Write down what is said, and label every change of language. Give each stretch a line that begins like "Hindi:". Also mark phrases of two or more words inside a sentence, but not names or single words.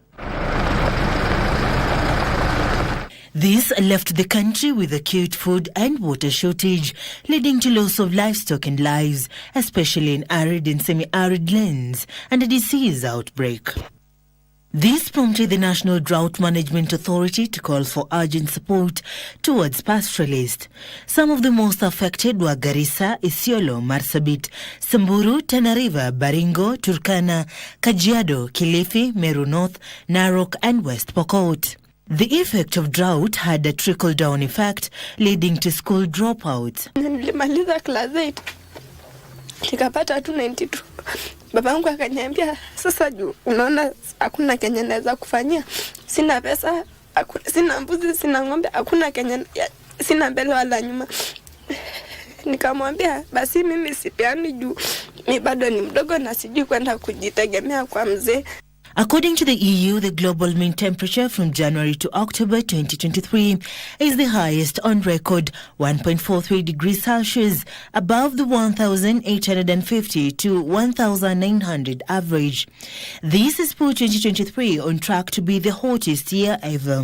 English: This left the country with acute food and water shortage, leading to loss of livestock and lives, especially in arid and semi-arid lands, and a disease outbreak. This prompted the National Drought Management Authority to call for urgent support towards pastoralists. Some of the most affected were Garissa, Isiolo, Marsabit, Samburu, Tana River, Baringo, Turkana, Kajiado, Kilifi, Meru North, Narok and West Pokot. The effect of drought had a trickle-down effect, leading to school dropouts.
Swahili: Nilimaliza class 8. Nikapata 292. Babangu akaniambia, sasa juu unaona hakuna Kenya naweza kufanyia. Sina pesa, sina mbuzi, sina ng'ombe, hakuna Kenya, sina mbele wala nyuma. Nikamwambia basi mimi sipeani juu mimi bado ni mdogo na sijui kwenda kujitegemea kwa mzee.
English: According to the EU, the global mean temperature from January to October 2023 is the highest on record, 1.43 degrees Celsius, above the 1,850 to 1,900 average. This has put 2023 on track to be the hottest year ever.